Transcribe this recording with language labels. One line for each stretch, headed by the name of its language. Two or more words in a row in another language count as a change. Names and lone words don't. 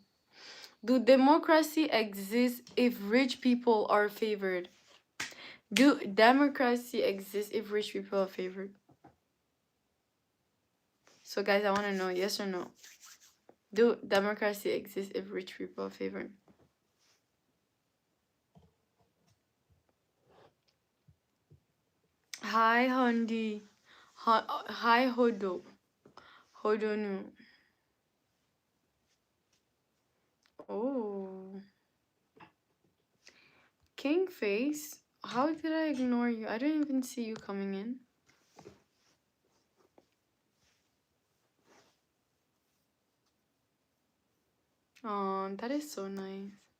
English: Do democracy exist if rich people are favored? Do democracy exist if rich people are favored? So guys, I want to know yes or no. Do democracy exist if rich people are favored? Hi, Hondi. Hi, Hodo. Hodonu. Oh. King Face? How did I ignore you? I didn't even see you coming in. Oh, that is so nice.